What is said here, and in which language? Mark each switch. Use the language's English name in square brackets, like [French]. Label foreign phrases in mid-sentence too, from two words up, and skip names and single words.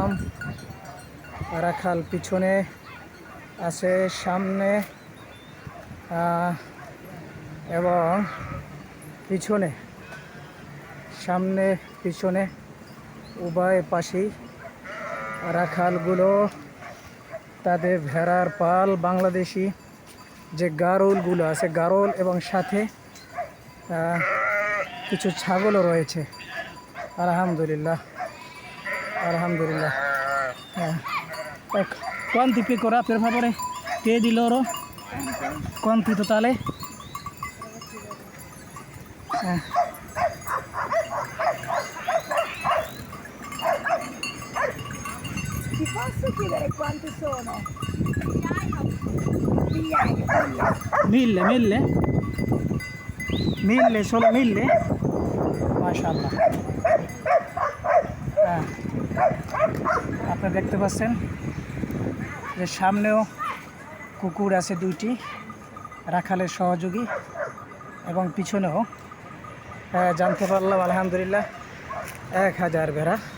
[Bangla] রাখাল পিছনে আছে, সামনে এবং পিছনে উভয় পাশেই রাখালগুলো তাদের ভেড়ার পাল, বাংলাদেশি যে গারলগুলো আছে, গারল, এবং সাথে কিছু ছাগলও রয়েছে। আলহামদুলিল্লাহ। [Italian] Quanti pecora per favore? Chiedi loro quanti totale? Ti posso chiedere quanti sono? Migliaia. Mille, solo 1000? [Bangla] মাশাআল্লাহ। আপনারা দেখতে পাচ্ছেন যে সামনেও কুকুর আছে দুইটি, রাখালের সহযোগী, এবং পিছনেও। জানতে পারলাম আলহামদুলিল্লাহ 1000 ভেড়া।